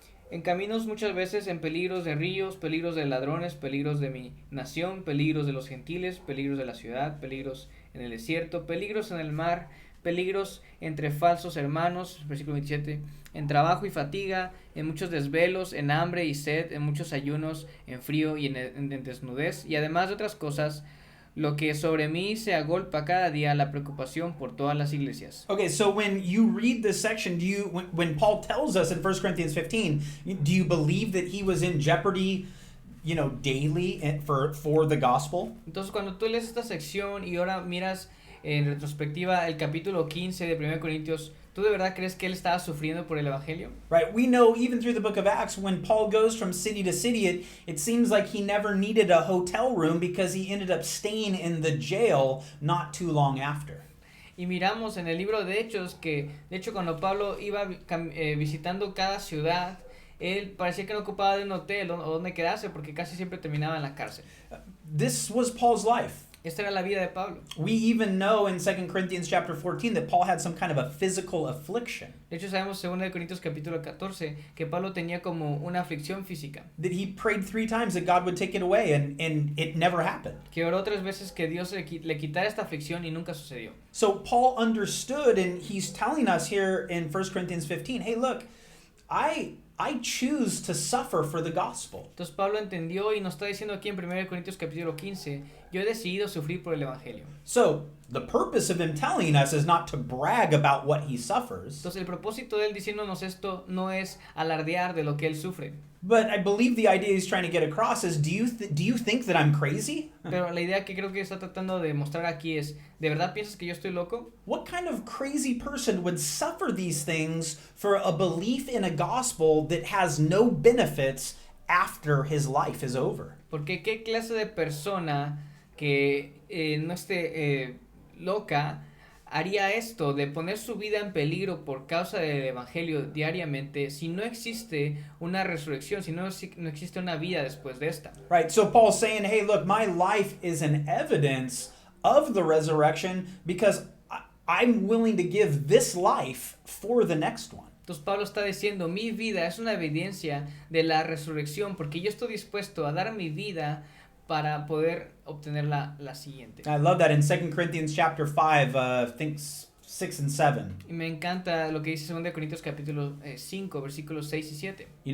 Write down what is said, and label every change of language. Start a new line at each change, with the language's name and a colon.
Spanish: En caminos muchas veces, en peligros de ríos, peligros de ladrones, peligros de mi nación, peligros de los gentiles, peligros de la ciudad, peligros en el desierto, peligros en el mar, peligros entre falsos hermanos, versículo 27, en trabajo y fatiga, en muchos desvelos, en hambre y sed, en muchos ayunos, en frío y en desnudez, y además de otras cosas, lo que sobre mí se agolpa cada día la preocupación por todas las iglesias.
English: Okay, so when you read this section, when Paul tells us in 1 Corinthians 15, do you believe that he was in jeopardy, daily for the gospel?
Spanish: Entonces, cuando tú lees esta sección y ahora miras en retrospectiva el capítulo 15 de 1 Corintios, ¿tú de verdad crees que él estaba sufriendo por el evangelio?
English: Right, we know even through the book of Acts, when Paul goes from city to city, it seems like he never needed a hotel room because he ended up staying in the jail not too long after.
Spanish: Y miramos en el libro de Hechos que, de hecho, cuando Pablo iba visitando cada ciudad, él parecía que no ocupaba de un hotel o donde quedarse porque casi siempre terminaba en la cárcel.
English: This was Paul's life.
Spanish: Esta era la vida de Pablo.
English: We even know in 2 Corinthians chapter 14 that Paul had some kind of a physical affliction.
Spanish: De hecho, sabemos en 2 Corintios capítulo 14 que Pablo tenía como una aflicción física.
English: That he prayed 3 times that God would take it away, and it never happened.
Spanish: Que oró 3 veces que Dios le quitara esta aflicción y nunca sucedió.
English: So Paul understood, and he's telling us here in 1 Corinthians 15, hey, look, I choose to suffer for the gospel.
Spanish: Entonces Pablo entendió y nos está diciendo aquí en 1 Corintios capítulo 15, yo he decidido sufrir por el evangelio.
English: So the purpose of him telling us is not to brag about what he suffers.
Spanish: Entonces el propósito de él diciéndonos esto no es alardear de lo que él sufre.
English: But I believe the idea he's trying to get across is, do you think that I'm crazy?
Spanish: Pero la idea que creo que está tratando de mostrar aquí es, ¿de verdad piensas que yo estoy loco?
English: What kind of crazy person would suffer these things for a belief in a gospel that has no benefits after his life is over?
Spanish: Porque qué clase de persona que no esté loca haría esto de poner su vida en peligro por causa del evangelio diariamente si no existe una resurrección, si no existe una vida después de esta.
English: Right, so Paul's saying, hey, look, my life is an evidence of the resurrection because I'm willing to give this life for the next one.
Spanish: Entonces Pablo está diciendo, mi vida es una evidencia de la resurrección porque yo estoy dispuesto a dar mi vida para poder obtener la siguiente.
English: I love that in 2 Corinthians chapter 5, I think 6 and 7.
Spanish: Y me encanta lo que dice 2 Corintios capítulo 5, versículos 6 y 7.